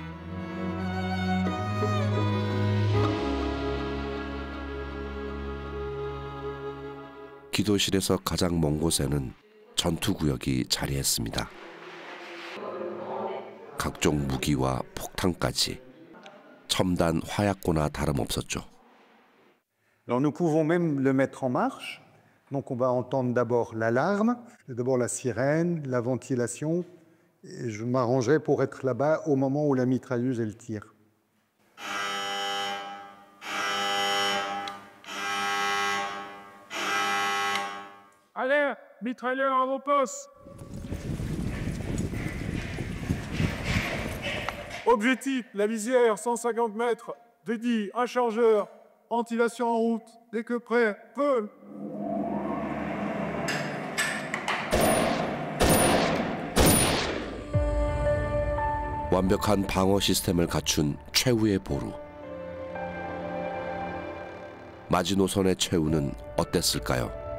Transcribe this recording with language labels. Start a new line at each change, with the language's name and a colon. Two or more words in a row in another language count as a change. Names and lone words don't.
Korean: 기도실에서 가장 먼 곳에는 전투구역이 자리했습니다. 각종 무기와 폭탄까지 첨단 화약고나 다름없었죠.
French: Alors nous pouvons même le mettre en marche. Donc on va entendre d'abord l'alarme, d'abord la sirène, la ventilation. Et je m'arrangerai pour être là-bas au moment où la mitrailleuse elle tire. Allez, mitrailleur à vos postes. Objectif, la visière, 150 mètres. Dédié, un chargeur. Ventilation en route. Dès que prêt, feu.
Korean: 완벽한 방어 시스템을 갖춘 최후의 보루. 마지노선의 최후는 어땠을까요?